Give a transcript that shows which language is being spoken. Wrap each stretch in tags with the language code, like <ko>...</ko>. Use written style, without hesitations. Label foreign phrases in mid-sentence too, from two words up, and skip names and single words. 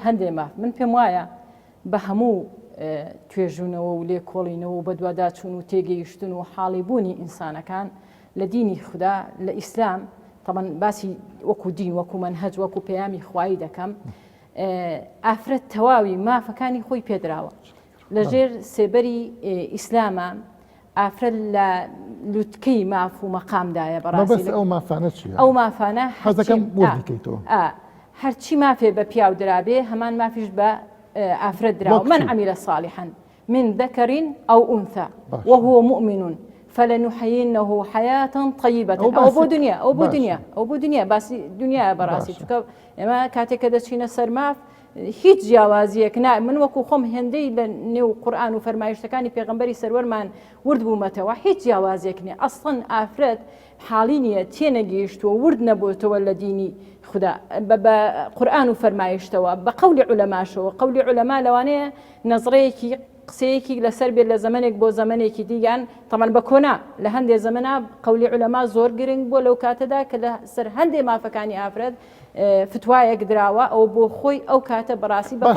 <ckb>هەندێ ماف من پێم وایە بە هەموو توێژوونەوە و لێکۆڵینەوە و بە دوواداچوون و تێگەیشتن و حاڵی بوونی ئینسانەکان لە دینی خوددا لە ئیسلام تەمەن باسی وەکو دین وەکو منهەج وەکو پەیامی خوایی دەکەم ئافرەت تەواوی مافەکانی خۆی پێدراوە لەژێر سێبەری ئیسلامە ئافرەت لە لوتکەی ماف و مەقامدایە بەڕاستی ئەو مافانە چیە؟ ئەو مافانە حەزەکەم بۆ بکەیتەوە هەرچی مافێ بە پیاو درابێ هەمان مافیش بە ئافرەت دراوە</ckb> <ar>من عمل صالحا من ذكر أو أنثى وهو مؤمن فلنحيينه حياة طيبة</ar> <ckb>أو بۆ دنیا باسی دنیا بەڕاستی چونکە ئێمە کاتێک کە دەچینە سەر ماف هیچ جیاوازیەک من وەکو خۆم هێندەی لە نێو قورئان و فەرمایشتەکانی پێغەمبەری سەروەرمان ورد بوومەتەوە هیچ جیاوازیەک نییە ئەسڵەن ئافرەت حاڵی نییە تێنەگەیشتووە ورد نەبووتەوە لە دینی خوددا بە قورئان و فەرمایشتەوە بە قەولی عولەماشەوە قەولی عولەما لەوانەیە نەزڕەیەکی قسەیەکی لەسەر بێت لە زەمانێک بۆ زەمانێکی دیگەن تەمان بە کۆنا لە هەندێک زەمەنا قەولی عولەما زۆر گرنگ بۆ لەو کاتەدا کە لە سەر هەندێک مافەکانی ئافرەت فتوایەک دراوە ئەو بۆ خۆی ئەو کاتە بەڕاستی</ckb>